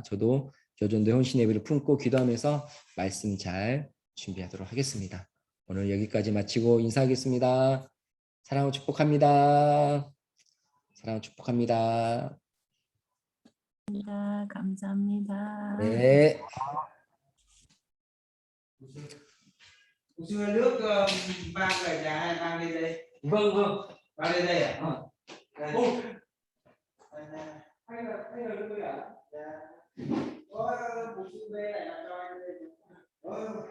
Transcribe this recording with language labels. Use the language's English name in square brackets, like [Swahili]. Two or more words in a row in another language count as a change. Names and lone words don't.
[Korean] 저도 여전대 헌신 예배를 품고 기도하면서 말씀 잘 준비하도록 하겠습니다. 오늘 여기까지 마치고 인사하겠습니다. 사랑을 축복합니다. 사랑을 축복합니다. 감사합니다. 네. [Vietnamese] Xưa nước mang về nhà hay mang đi đây? Vâng vâng. Mang lên đây à? Đây. Ô, Hay là nước đây à? Dạ. Có một chữ B này là cho anh đây.